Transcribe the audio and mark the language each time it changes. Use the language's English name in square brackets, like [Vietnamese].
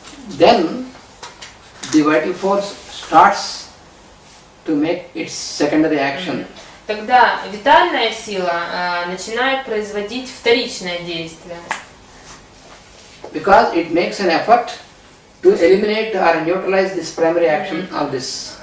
[English] then the vital force starts to make its secondary action. [Russian] тогда витальная сила начинает производить вторичное действие. [English] Because it makes an effort to eliminate or neutralize this primary action of this.